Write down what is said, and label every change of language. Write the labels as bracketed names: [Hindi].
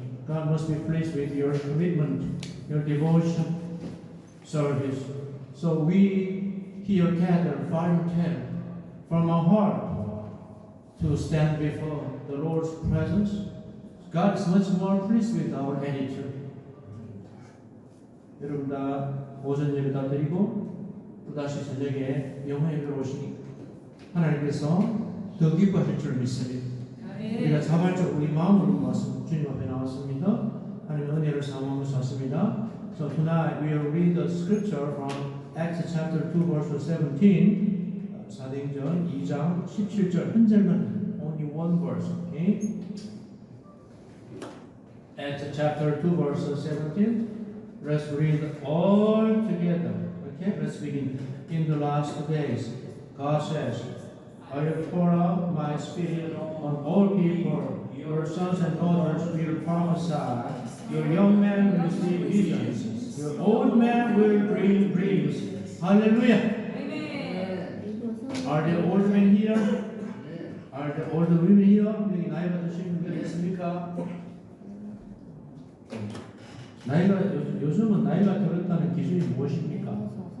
[English] God must be pleased with your commitment, your devotion service. So we here gather 5 and 10 from our heart to stand before the Lord's presence. God is much more pleased with our attitude. [Korean] 여러분 다 오전 예배 다 드리고 또다시 저녁에 영화 예배로 오시니 하나님께서 더 기뻐하실 줄 믿습니다. 우리가 자발적으로 우리 마음으로 모아서 주님 앞에 나왔습니다. 하나님의 은혜를 사모하면서 왔습니다. [English] So tonight we will read the scripture from Acts chapter 2 verse 17. [Korean] 사도행전 2장 17절 한 절만, [English] only one verse, okay? Acts chapter 2 verse 17. Let's read all together. Okay, let's begin. In the last days, God says, I will pour out my spirit on all people. Your sons and daughters will prophesy. Your young men will see visions. Your old men will dream dreams. Hallelujah. Are there old men here? Are there old women here? [Korean] 여기 나이가 드신 분들 있습니까? 요즘은 나이가 들었다는 기준이 무엇입니까?